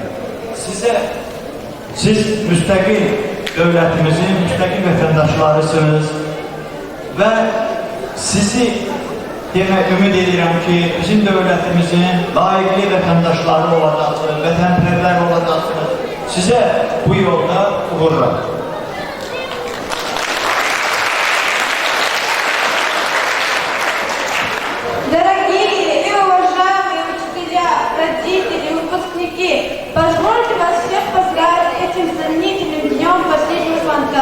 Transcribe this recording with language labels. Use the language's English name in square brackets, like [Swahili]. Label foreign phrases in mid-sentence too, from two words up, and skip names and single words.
[Azerbaijani] Siz müstəqil dövlətimizin müstəqil vətəndaşlarısınız və sizi ümid edirəm ki, bizim dövlətimizin layiqli vətəndaşları olacaqsınız, vətənpərvər olacaqsınız. Sizə bu yolda uğurlar. [Russian] Дорогие и уважаемые учителя, родители, выпускники, позвольте вас всех поздравить этим знаменательным днем последнего звонка.